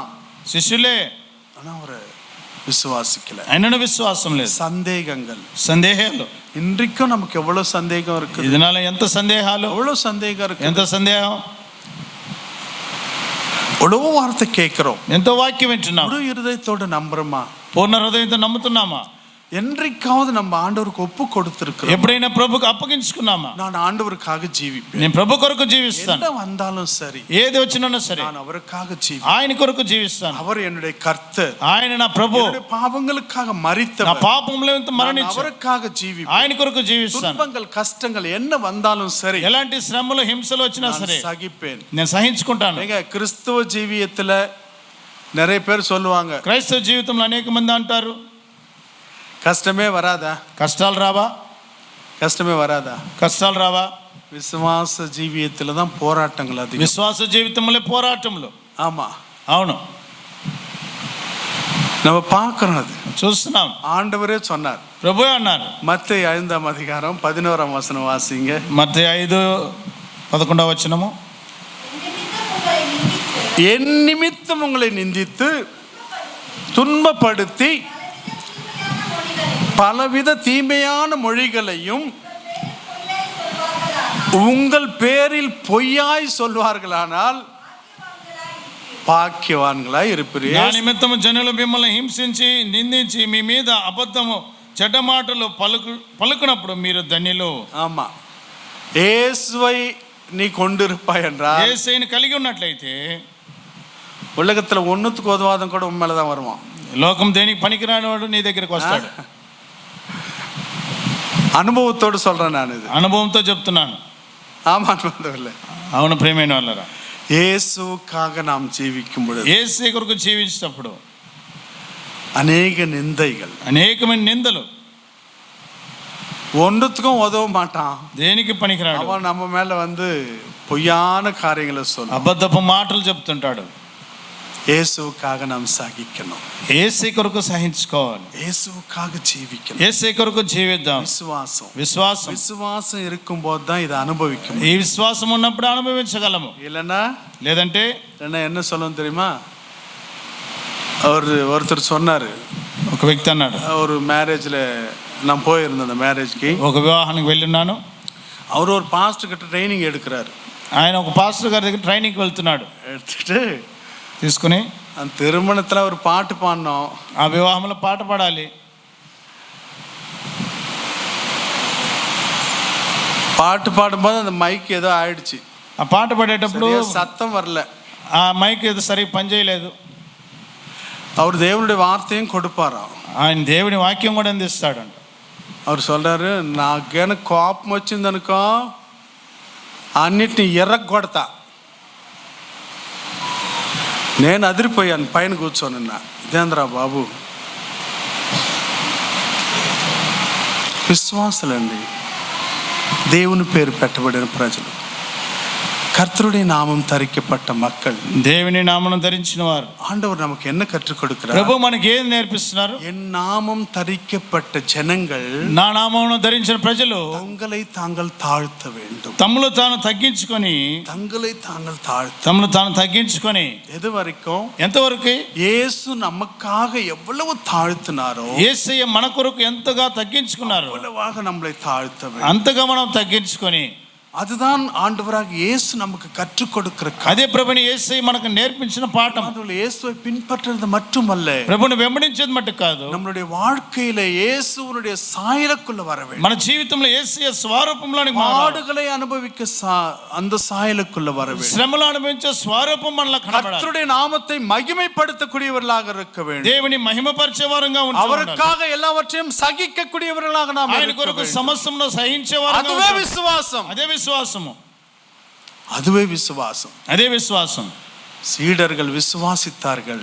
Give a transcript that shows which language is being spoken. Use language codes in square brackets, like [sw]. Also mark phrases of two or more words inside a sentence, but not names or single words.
[te] శిష్యులే, [ta] ஆனா அவரை விசுவாசிக்கல. [te] ఆయనను విశ్వాసం లేదు, [ta] சந்தேகங்கள், [te] సందేహాలు. [ta] இன்றைக்கும் நமக்கு எவ்வளவு சந்தேகம் இருக்கு, [te] இதனால ఎంత సందేహాలు, [ta] எவ்வளவு சந்தேகம் இருக்கு, [te] ఎంత సందేహం, [ta] எவ்வளவு வார்த்தை கேட்கிறோம், [te] ఎంతో వాక్యం వింటున్నాం, [ta] முழு இருதயத்தோடு நம்புறோமா, [te] పూర్ణ హృదయంతో నమ్ముతున్నామా, [ta] என்றைக்காவது நம்ம ஆண்டவருக்கு ஒப்பு கொடுத்திருக்கிறோம், [te] ఎప్పుడైనా ప్రభుకు అప్పగించుకున్నామా, [ta] நான் ஆண்டவருக்காக ஜீவிப்பேன், [te] నేను ప్రభు కొరకు జీవిస్తాను, [ta] என்ன வந்தாலும் சரி, [te] ఏది వచ్చినా సరే [ta] நான் அவருக்காக [te] ఆయన కొరకు జీవిస్తాను. [ta] அவர் என்னுடைய கர்த்தர், [te] ఆయన నా ప్రభు, [ta] என்னுடைய பாவங்களுக்காக [te] నా [ta] மரித்தவர், [te] పాపంలో మరణించారు, [ta] அவருக்காக ஜீவிப்பேன், [te] ఆయన కొరకు జీవిస్తాను. [ta] துன்பங்கள் கஷ்டங்கள் என்ன வந்தாலும் சரி, [te] ఎలాంటి శ్రమలు హింసలు వచ్చినా [ta] நான் [te] సరే [ta] சகிப்பேன். [te] నేను సహించుకుంటాను. [ta] நீங்க கிறிஸ்துவ ஜீவியத்துல நிறைய பேர் சொல்லுவாங்க, [te] క్రైస్తవ జీవితంలో అనేక మంది అంటారు, [ta] கஷ்டமே வராதா, [te] కష్టాలు రావా, [ta] கஷ்டமே வராதா. [te] కష్టాలు రావా. [ta] விசுவாச ஜீவியத்துல தான் போராட்டங்கள் அதிகம். [te] విశ్వాస జీవితంలో పోరాటంలో, [ta] ஆமா, [te] అవును, [ta] நம்ம பார்க்கறோம், அது [te] చూస్తున్నాం. [ta] ஆண்டவரே சொன்னார். [te] ప్రభువే అన్నారు, [ta] மத்தேயு 5:11 வாசிங்க. [te] మత్తయి 5:11 [ta] என் நிமித்தம் உங்களை நிந்தித்து துன்பப்படுத்தி பலவித தீமையான மொழிகளையும் உங்கள் பேரில் பொய்யாய் சொல்வார்களானால் பாக்கியவான்களாய் [te] నా [ta] இருப்பீர்கள். [te] నిమిత్తము జనులు మిమ్మల్ని హింసించి నిందించి మీ మీద అబద్ధము చెడ్డ మాటలు పలుకునప్పుడు మీరు ధన్యులు. [ta] ஆமா, இயேசுவை நீ கொண்டிருப்பாய் என்றால், [te] యేసయ్యను కలిగి ఉన్నట్లయితే [ta] உலகத்துல ஒண்ணுத்துக்கு உதவாதம் கூட உண்மையிலதான் வருவான். [te] లోకం దేనికి పనికిరాని వాడు నీ దగ్గరికి వస్తాడు. [ta] அனுபவத்தோடு சொல்றேன் நான், இது [te] అనుభవంతో చెప్తున్నాను. [ta] ஆமா, அனுபவம். [te] అవును ప్రియమైన వాళ్ళరా, [ta] இயேசுக்காக நாம் ஜீவிக்கும் பொழுது [te] యేసయ్య కొరకు జీవించినప్పుడు [ta] அநேக நிந்தைகள், [te] అనేకమైన నిందలు, [ta] ஒன்றுத்துக்கும் உதவ மாட்டான், [te] దేనికి పనికిరాడు, [ta] அவன் நம்ம மேல பொய்யான காரியங்களை சொல்ல. [te] అబద్ధపు మాటలు చెప్తుంటాడు. [ta] இயேசுக்காக நாம் சகிக்கணும், [te] యేసయ్య కొరకు సహించుకోవాలి, [ta] இயேசுக்காக ஜீவிக்கணும், [te] యేసయ్య కొరకు జీవిద్దాం. [ta] விசுவாசம் [te] విశ్వాసం, [ta] விசுவாசம் இருக்கும் போது தான் இதை அனுபவிக்கணும். [te] ఈ విశ్వాసం ఉన్నప్పుడు అనుభవించగలము. [ta] இல்லைன்னா [te] లేదంటే [ta] என்ன சொல்லணும் தெரியுமா? ஒருத்தர் சொன்னாரு, [te] ఒక వ్యక్తి అన్నాడు, [ta] ஒரு மேரேஜில் நான் போயிருந்தேன், அந்த மேரேஜ்க்கு [te] ఒక వివాహానికి వెళ్ళున్నాను. [ta] அவர் ஒரு பாஸ்டர் கிட்ட ட்ரைனிங் எடுக்கிறாரு. [te] ఆయన ఒక పాస్టర్ గారి దగ్గర ట్రైనింగ్కి వెళ్తున్నాడు. [ta] எடுத்துட்டு [te] తీసుకుని [ta] அந்த திருமணத்தில் ஒரு பாட்டு பாடினோம், [te] ఆ వివాహంలో పాట పాడాలి. [ta] பாட்டு பாடும்போது அந்த மைக் ஏதோ ஆயிடுச்சு, [te] ఆ పాట పాడేటప్పుడు [ta] சத்தம் வரல, [te] ఆ మైక్ ఏదో సరిగ్గా పనిచేయలేదు. [ta] அவர் தேவனுடைய வார்த்தையும் கொடுப்பாராம், [te] ఆయన దేవుని వాక్యం కూడా అందిస్తాడంట. [ta] அவர் சொல்றாரு, [te] నాకేనా కోపం వచ్చిందనుకో అన్నిటిని ఎర్రగొడతా. నేను అదిరిపోయాను, పైన కూర్చోనున్నా, ఇదేంద్రా బాబు. విశ్వాసులండి, దేవుని పేరు పెట్టబడిన ప్రజలు, [ta] கர்த்தருடைய நாமம் தரிக்கப்பட்ட மக்கள், [te] దేవుని నామమును ధరించిన వారు. [ta] ஆண்டவர் நமக்கு என்ன கற்றுக் கொடுக்கிறார்? [te] ప్రభు మనకి ఏది నేర్పిస్తున్నారు? [ta] என் நாமம் தரிக்கப்பட்ட ஜனங்கள் [te] నా నామమును ధరించిన ప్రజలు [ta] தங்களை தாங்கள் தாழ்த்த வேண்டும். [te] తమను తాను తగ్గించుకొని [ta] தங்களை தாங்கள் தாழ்த்த [te] తమను తాను తగ్గించుకొని [ta] எது வரைக்கும்? [te] ఎంతవరకు? [ta] இயேசு நமக்காக எவ்வளவு தாழ்த்தினாரோ [te] యేసయ్య మన కొరకు ఎంతగా తగ్గించుకున్నారు [ta] அவ்வளவாக நம்மளை தாழ்த்த வேண்டும். [te] అంతగా మనం తగ్గించుకొని, [ta] அதுதான் ஆண்டவராக இயேசு நமக்கு கற்றுக் கொடுக்கிற [te] అదే ప్రభుని యేసయ్య మనకు నేర్పించిన పాఠం. [ta] இயேசுவை பின்பற்றுறது மட்டுமல்ல, [te] ప్రభుని వెంబడించేది మట్టు కాదు, [ta] நம்மளுடைய வாழ்க்கையில இயேசுவனுடைய சாயலுக்குள்ள வர வேண்டும். [te] మన జీవితంలో యేసయ్య స్వరూపంలోనికి [ta] பாடுகளை அனுபவிக்க அந்த சாயலுக்குள்ள வர வேண்டும். [te] శ్రమలు అనుభవించే స్వరూపం మనలో కనబడాలి. [ta] கர்த்தருடைய நாமத்தை மகிமைப்படுத்தக்கூடியவர்களாக இருக்க வேண்டும். [te] దేవుని మహిమపరిచే వారంగా ఉండాలి. [ta] அவருக்காக எல்லாவற்றையும் சகிக்கக்கூடியவர்களாக நாம் [te] ఆయన కొరకు సమస్తమును సహించే వారంగా [ta] அதுவே விசுவாசம். [te] అదే విశ్వాసము. [ta] அதுவே விசுவாசம். [te] అదే విశ్వాసం. [ta] சீடர்கள் விசுவாசித்தார்கள்,